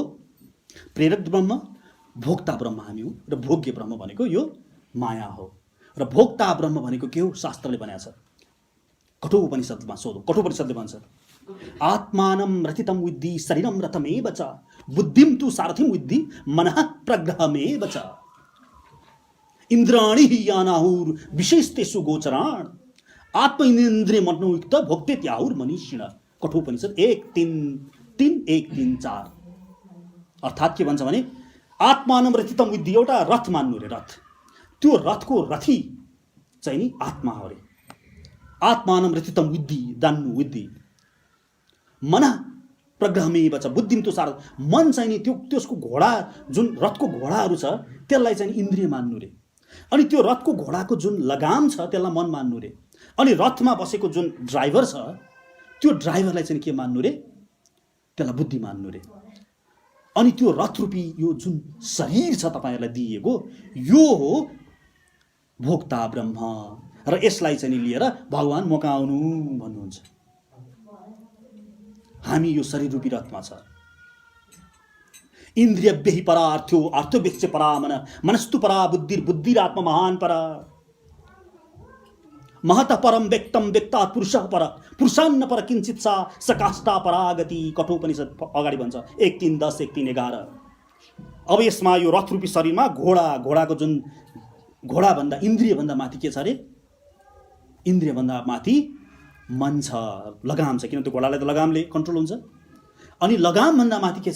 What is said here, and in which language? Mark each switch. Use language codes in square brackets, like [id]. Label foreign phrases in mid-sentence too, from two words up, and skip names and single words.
[ne] प्रेरक ब्रह्म, भोक्ता ब्रह्म हामी हो। र भोग्य ब्रह्म भनेको यो माया हो। र भोक्ता ब्रह्म भनेको के हो? शास्त्रले भनेको छ। कठोपनिषदमा सोधौँ। कठोपनिषदले भन्छ, [sa] आत्मानं रथितं विद्धि शरीरं रथमेव च बुद्धिं तु सारथिं विद्धि मनः प्रग्रहमेव च इंद्राणि यानाहुर विशेषतेषु गोचराण आत्मेन्द्रिय मनोयुक्त भोक्तेत्याहुर मनीषिण। [ne] कठोपनिषद 1:3-1:4। अर्थात् के भन्छ भने [sa] आत्मानं रथितं विद्धि, [ne] एउटा रथ मान्नु रे, रथ। त्यो रथको रथी चाहिँ नि आत्मा हो रे। [sa] आत्मानं रथितं विद्धि, जान्नु विद्धि। मन प्रग्रहमेव च बुद्धिं तु सार, [ne] मन चाहिँ नि त्यसको घोडा, जुन रथको घोडाहरू छ त्यसलाई चाहिँ इन्द्रिय मान्नु रे। अनि त्यो रथको घोडाको जुन लगाम छ त्यसलाई मन मान्नु रे। अनि रथमा बसेको जुन ड्राइभर छ त्यो ड्राइभरलाई चाहिँ के मान्नु रे? त्यसलाई बुद्धि मान्नु रे। अनि त्यो रथ रूपी यो जुन शरीर छ तपाईहरुलाई दिएको, यो हो भोक्ता ब्रह्म। र यसलाई चाहिँ लिएर भगवान मकाउनु भन्नुहुन्छ। हामी यो शरीर रूपी रथमा छ। [sa] इंद्रिय बेहि परा अर्थो, अर्थो बेक्ष परा मन, मनस्तु परा बुद्धिर, बुद्धिरात्मा महान परा। महत परम व्यक्तम व्यक्ता पुरुषः पर, पुरुषान्न पर किंचित सा सकाष्ठा परागति। [ne] कठोपनिषद अगाडि भन्छ 1:3-10, 1:3-11। अब यसमा यो रथ रूपी शरीरमा घोडाको जुन घोडा भन्दा इन्द्रिय भन्दा माथि के छ रे? इन्द्रिय भन्दा माथि मन छ, लगाम छ। किन त्यो घोडालाई त लगामले कन्ट्रोल हुन्छ। अनि लगाम भन्दा माथि के छ?